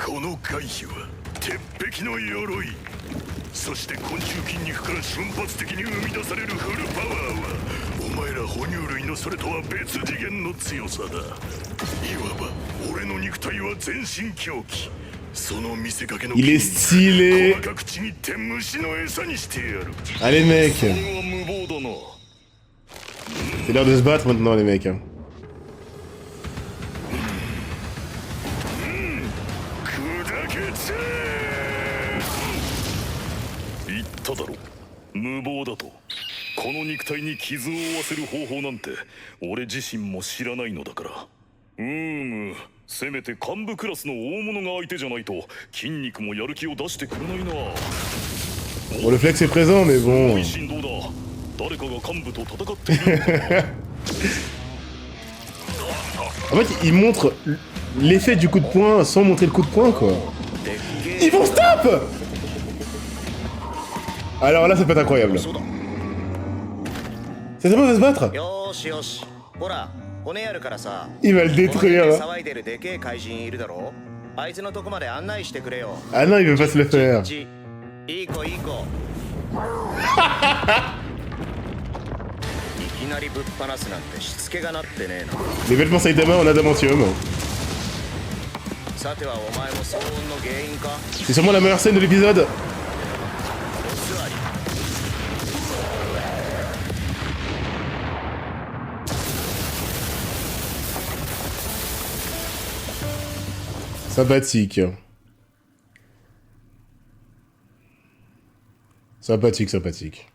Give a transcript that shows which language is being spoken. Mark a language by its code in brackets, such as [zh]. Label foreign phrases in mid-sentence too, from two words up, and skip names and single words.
[ja] この回避は鉄壁の鎧、そして昆虫筋肉から瞬発的に生み出されるフルパワーはお前ら哺乳類のそれとは別次元の強さだ。いわば俺の肉体は全身狂気。その見せかけの [fr] Il est stylé. [ja] 細かくちぎって虫の餌にしてやる。 [fr] Allez mec, [ja] それは無謀だな。 [fr] c'est l'heure de se battre maintenant les mecs. [ja] 砕けつ言っただろ、無謀だと。この肉体に傷を負わせる方法なんて俺自身も知らないのだから。せめて幹部クラスの大物が相手じゃないと筋肉もやる気を出してくれないな。 [fr] Bon, le flex est présent, mais bon. [ja] 振動だ。誰かが幹部と戦っているのか。 [fr] En fait, il montre l'effet du coup de poing sans montrer le coup de poing, quoi. Ils vont stop. Alors là, ça peut être incroyable. C'est ça, va se battre. [ja] よしよし、ほら骨やるからさ。 [fr] Il va le détruire. [ja] 騒いでるでけえ怪人いるだろ。あいつのとこまで案内してくれよ。 [fr] Ah non, il veut pas se le faire. [ja] いい子いい子。いきなりぶっ放すなんてしつけがなってねえな。 [fr] Les vêtements Saitama en adamantium. [ja] さてはお前も騒音の原因か。 [fr] C'est sûrement la meilleure scène de l'épisode. [ja] お座り。 [fr] Sympathique. Sympathique, sympathique.